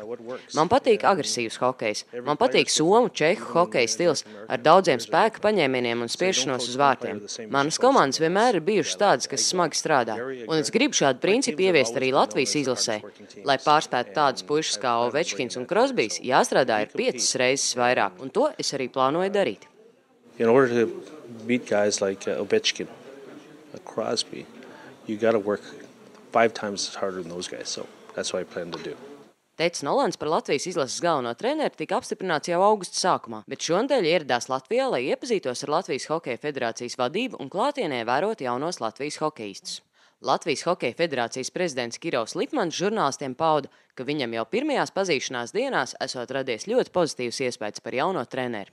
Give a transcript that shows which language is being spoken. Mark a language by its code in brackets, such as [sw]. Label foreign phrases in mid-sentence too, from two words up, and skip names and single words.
[lv] Man patīk agresīvs hokejs, man patīk somu, čehu hokeja stils ar daudziem spēka paņēmieniem un spiešanos uz vārtiem. Manas komandas vienmēr ir bijušas tādas, kas smagi strādā, un es gribu šādu principu ieviest arī Latvijas izlasē. Lai pārspētu tādus puišus kā Ovečkins un Krosbijs, jāstrādā ir 5 reizes vairāk, un to es arī plānoju darīt. [en] In order to beat guys like Ovechkin, Crosby, you got to work 5 times harder than those guys. So that's what I plan to do. [lv] Teds Nolans par Latvijas izlases galveno treneri tika apstiprināts jau augusta sākumā, bet šonadēļ ieradās Latvijā, lai iepazītos ar Latvijas Hokeja federācijas vadību un klātienē vērot jaunos Latvijas hokeistus. Latvijas Hokeja federācijas prezidents Kirovs Lipmans žurnālistiem pauda, ka viņam jau pirmajās pazīšanās dienās esot radies ļoti pozitīvs iespējas par jauno treneri.